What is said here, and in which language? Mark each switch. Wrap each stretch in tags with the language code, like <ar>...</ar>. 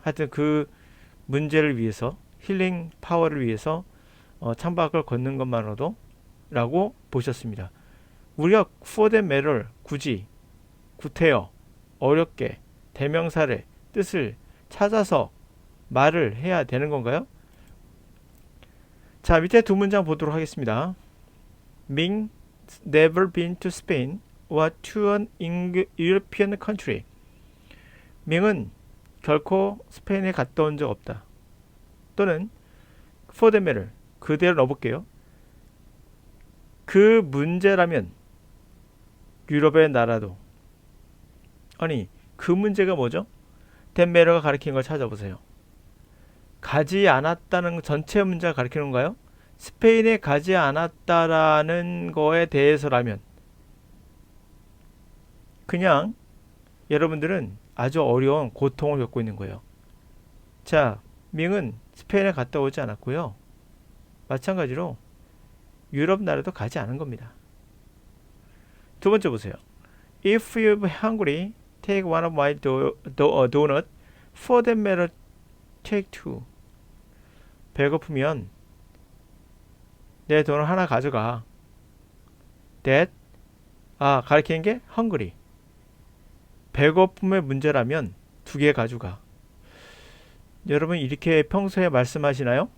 <ko>하여튼 그 문제를 위해서 힐링 파워를 위해서 창밖을 걷는 것만으로도 라고 보셨습니다. 우리가</ko> <en>for them matter</en> <ko>굳이 구태여 어렵게 대명사를 뜻을 찾아서 말을 해야 되는 건가요? 자, 밑에 두 문장 보도록 하겠습니다.</ko> <en>Ming never been to Spain or to an European country.</en> <ko>밍은 결코 스페인에 갔다 온 적 없다. 또는</ko> <en>for the matter</en> <ko>그대로 넣어볼게요. 그 문제라면 유럽의 나라도 아니 그 문제가 뭐죠?</ko> <en>that matter</en> <ko>가 가리키는 걸 찾아보세요. 가지 않았다는 전체 문제가 가리키는 건가요? 스페인에 가지 않았다라는 거에 대해서라면 그냥 여러분들은 아주 어려운 고통을 겪고 있는 거예요. 자, 밍은 스페인에 갔다 오지 않았고요. 마찬가지로 유럽 나라도 가지 않은 겁니다. 두 번째 보세요.</ko> <en>If you're hungry, take one of my donut. For that matter, take two.</en> <ko>배고프면 내 돈을 하나 가져가. That 가리키는 게 hungry. 배고픔의 문제라면 두 개 가져가. 여러분 이렇게 평소에 말씀하시나요?</ko>